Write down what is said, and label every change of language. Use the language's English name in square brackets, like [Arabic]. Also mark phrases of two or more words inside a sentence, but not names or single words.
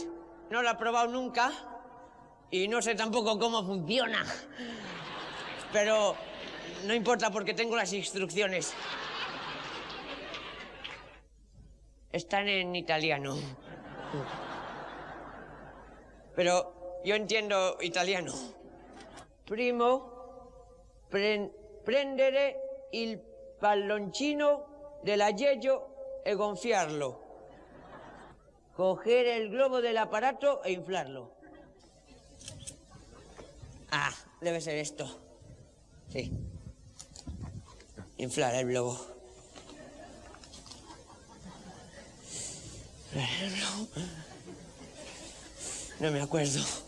[Spanish] No la he probado nunca y no sé tampoco cómo funciona. Pero no importa porque tengo las instrucciones. Están en italiano. pero yo entiendo italiano. [Italian] Primo, prendere il palloncino dell'aglio e gonfiarlo. [Spanish] Coger el globo del aparato e inflarlo. Ah, debe ser esto. Sí. Inflar el globo. No me acuerdo.